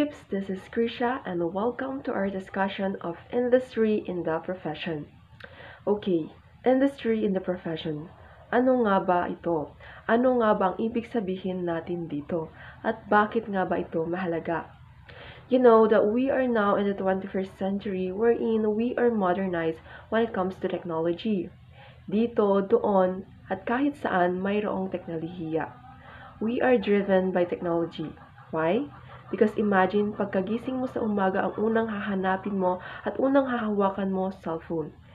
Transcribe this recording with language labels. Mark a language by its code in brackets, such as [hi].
[en] this is Krisha and welcome to our discussion of industry in the profession. Okay, industry in the profession. [tl] Ano nga ba ito? Ano nga ba ang ibig sabihin natin dito? At bakit nga ba ito mahalaga? [en] You know that we are now in the 21st century wherein we are modernized when it comes to technology. [tl] Dito, doon, at kahit saan mayroong teknolohiya. [en] We are driven by technology. Why? Because imagine, [tl] pagkagising mo sa umaga, ang unang hahanapin mo at unang hahawakan mo, cellphone.